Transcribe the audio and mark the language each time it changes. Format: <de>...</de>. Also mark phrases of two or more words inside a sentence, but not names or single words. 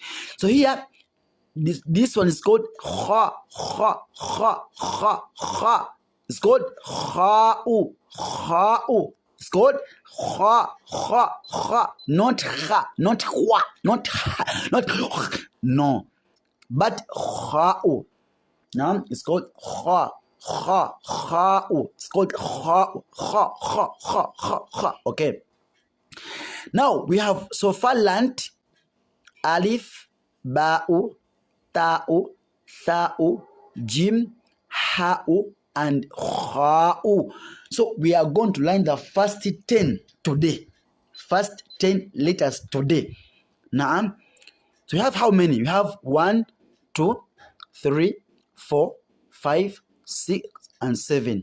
<en>So here, this one is called kha, kha, kha, kha, kha. It's called kha'u, kha'u. It's called kha, kha, kha. Not kha, not hwa, not ha, not no. But kha'u. Now it's called kha, kha, kha'u. It's called kha'u, kha, kha, kha, kha, kha. Okay. Now we have so far learned alif, ba'u, ta'u, tha'u, jim, ha'u, and kha'u. So we are going to learn the first 10 today. First 10 letters today. Now, so you have how many? You have 1, 2, 3, 4, 5, 6, and 7.</en>